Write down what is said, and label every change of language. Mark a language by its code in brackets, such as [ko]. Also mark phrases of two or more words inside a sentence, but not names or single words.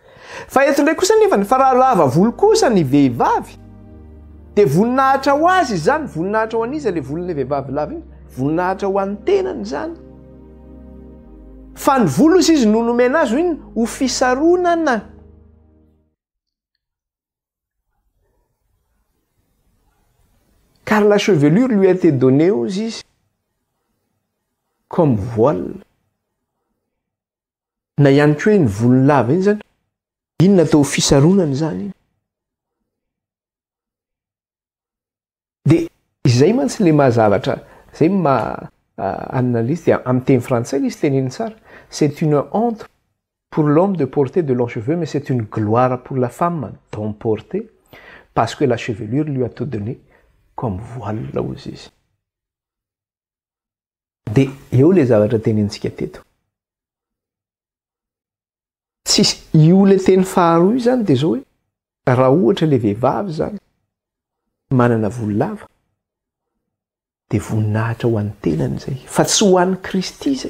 [mg] Fa eto ndray kosa nefa fa raha lava volo kosa ny vehivavy dia voninahitra ho azy zany. Voninahitra ho an'izy le volon'ilay vehivavy lava iny, voninahitra ho an'ny tenany zany. Fa ny volo izy no nomena azy iny ho fisaronana. [fr] Car la chevelure lui a été donnée aux izy comme voile. [mg] Na ihany koa hoe ny volony lava iny zany iny natao fisaronana zany. Dia izay mantsy le mahazavatra zay analyse dia amin'ny teny frantsay izy teneny tsara. [fr] C'est une honte pour l'homme de porter de longs cheveux, mais c'est une gloire pour la femme d'en porter, parce que la chevelure lui a été donnée comme voile [mg] hozy izy. Dia eo le zavatra tenentsika teto. Tsisy io le teny faharoa io zany dia zao hoe raha ohatra le vehivavy zany manana volo lava dia voninahitra ho an'ny tenany zay, fa tsy ho an'ny Kristy zay.